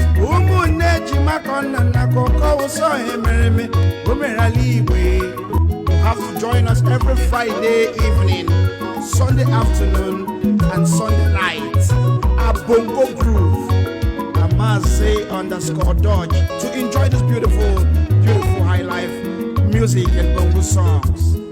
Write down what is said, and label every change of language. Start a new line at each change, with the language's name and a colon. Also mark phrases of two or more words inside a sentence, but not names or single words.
Igbo: Ụmụnne ejima ka ọ na na akụkọ ụsọ ihe mere eme, o mere ala Igbo.
English: You have to join us every Friday evening, Sunday afternoon, and Sunday night at Bongo Groove, Amaze underscore Dodge, to enjoy this beautiful, beautiful high life music and bongo songs.